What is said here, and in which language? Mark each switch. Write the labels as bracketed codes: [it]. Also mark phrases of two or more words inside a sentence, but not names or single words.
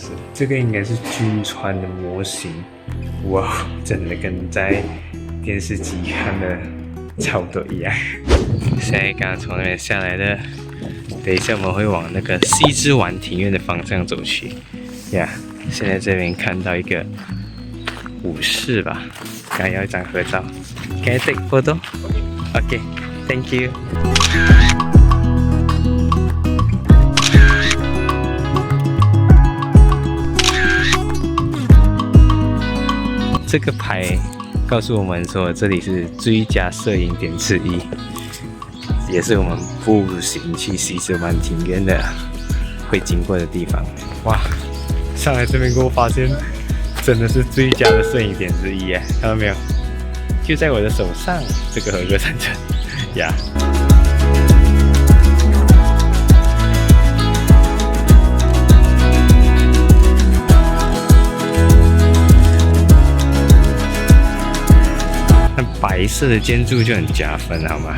[zh] 這個應該是軍船的模型，哇，真的跟在電視機看的差不多一樣。現在剛剛從那邊下來的，等一下我們會往那個西之丸庭院的方向走去，呀、yeah.。現在這邊看到一個武士吧，剛要一張合照 ， [en] Can I take photo? OK, thank you. [zh] 這個牌告訴我們說，這裡是最佳攝影點之一，也是我們步行去西之丸庭院的會經過的地方。哇，上來這邊給我發現，真的是最佳的攝影點之一耶！看到沒有？就在我的手上，這個和歌山城呀。那白色的建築就很加分，好嗎？